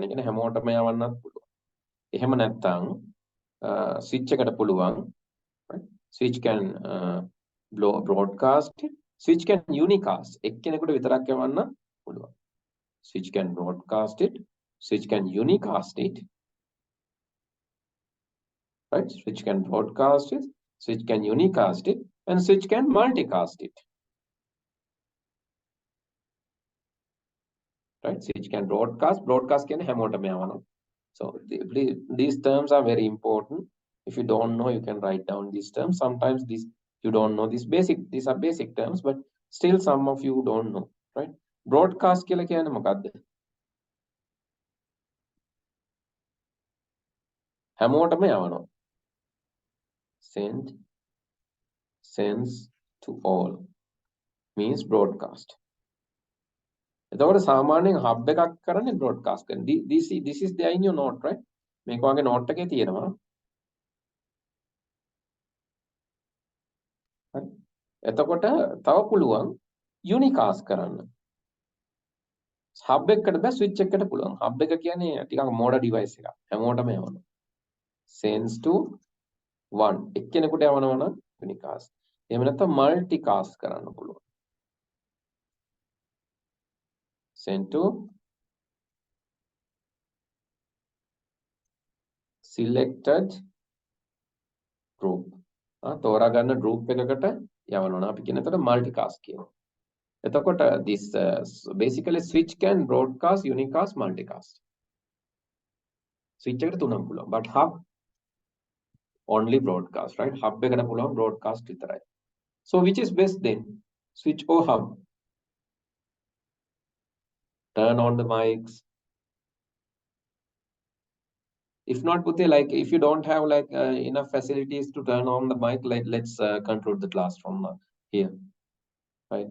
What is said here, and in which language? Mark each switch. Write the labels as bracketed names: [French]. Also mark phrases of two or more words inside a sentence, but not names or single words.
[Sinhala] කියන්නේ හැමෝටම යවන්නත් පුළුවන්. එහෙම නැත්නම් ස්විච් එකට පුළුවන් [English] switch can broadcast it. Switch can unicast. [Sinhala] එක්කෙනෙකුට විතරක් යවන්න පුළුවන්. [English] Switch can broadcast it. Switch can unicast it. Right? Switch can broadcast it. Switch can unicast it. And switch can multicast it. Right? Switch can broadcast. Broadcast can [Sinhala] හැමෝටම යවනවා. [English] So these terms are very important. If you don't know, you can write down these terms. Sometimes these you don't know these are basic terms, but still some of you don't know, right? [Sinhala] Broadcast කියලා කියන්නේ මොකක්ද? හැමෝටම යවනවා. [English] Sends to all means broadcast. [Sinhala] එතකොට සාමාන්‍යයෙන් hub එකක් කරන්නේ broadcast කරන. [English] This is there in your note, right? [Sinhala] මේක වගේ note එකේ තියෙනවා. හරි. එතකොට තව පුළුවන් unicast කරන්න. hub එකකට බෑ switch එකකට පුළුවන්. hub එක කියන්නේ ටිකක් මෝඩ device එකක්. හැමෝටම යවනවා. [English] Sends to one. [Sinhala] එක්කෙනෙකුට යවනවා නම් unicast. එහෙම නැත්නම් multicast කරන්න පුළුවන්. [English] Send to selected group. [Sinhala] තෝරා ගන්න group එකකට යවනවා. අපි කියන එතකොට multicast කියනවා. [English] එතකොට this basically switch can broadcast, unicast, multicast. [Sinhala] switch එකට තුනක් පුළුවන්. [English] But hub only broadcast, right? [Sinhala] hub එකට පුළුවන් broadcast විතරයි. [English] So which is best then? Switch or hub? Turn on the mics. If not, Puthe, like if you don't have like enough facilities to turn on the mic, like let's conclude the class from here, right?